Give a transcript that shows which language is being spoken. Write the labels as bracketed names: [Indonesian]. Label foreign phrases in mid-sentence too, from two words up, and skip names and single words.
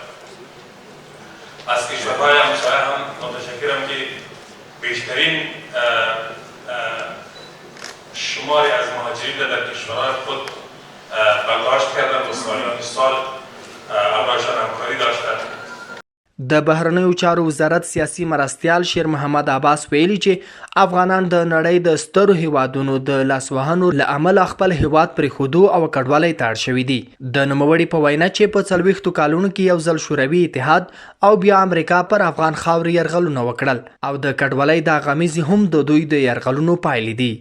[Persian] از کشورهای همسایه هم متشکرم که بیشترین شماری از مهاجرین در کشورهای خود برداشت کردند و سالیان سال همراهشان همکاری داشتند. [Pashto] د بهرنیو چارو وزارت سیاسي مرستیال شیر محمد عباس ویلي چې افغانان د نړۍ د سترو هیوادونو د لاسوهنو له امله خپل هیواد پرېښودو او کډوالۍ ته اړ شوي دي. د نوموړي په وینا چې په 40 کالونو کې یو ځل شوروي اتحاد او بیا امریکا پر افغان خاورې یرغلونه وکړل او د کډوالۍ دا غمیزې هم د دوی د یرغلونو پایلې دي.